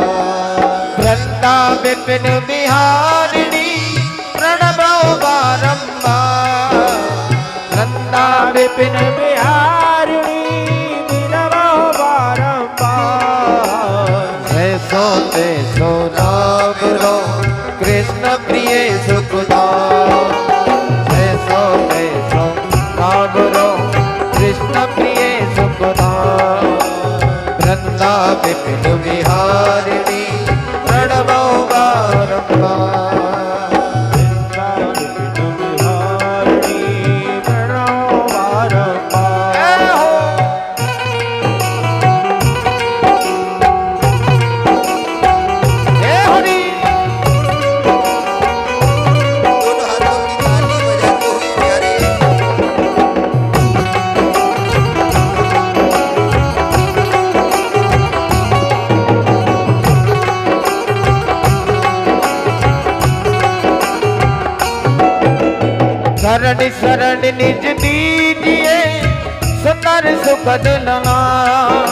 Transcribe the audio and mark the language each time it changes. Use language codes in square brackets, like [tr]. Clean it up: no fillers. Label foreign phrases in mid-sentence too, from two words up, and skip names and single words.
[bra] वृंदा विपिन बिहारिणी प्रणवो बारंबार। वृंदा विपिन बिहारिणी प्रणवो बारंबार। जैसो तैसो नाम लो कृष्ण प्रिय सुखदाम। जैसो तैसो नाम लो कृष्ण प्रिय सुखदाम। वृंदा विपिन बिहारिणी प्रणवो बारंबार। वृंदा विपिन बिहारिणी प्रणवो बारंबार। [hi] हे हरि दोनों हाथों की ताली बजाते हुए प्यारे [bra] शरण शरण निज दीजिए सुंदर सुखद नाम।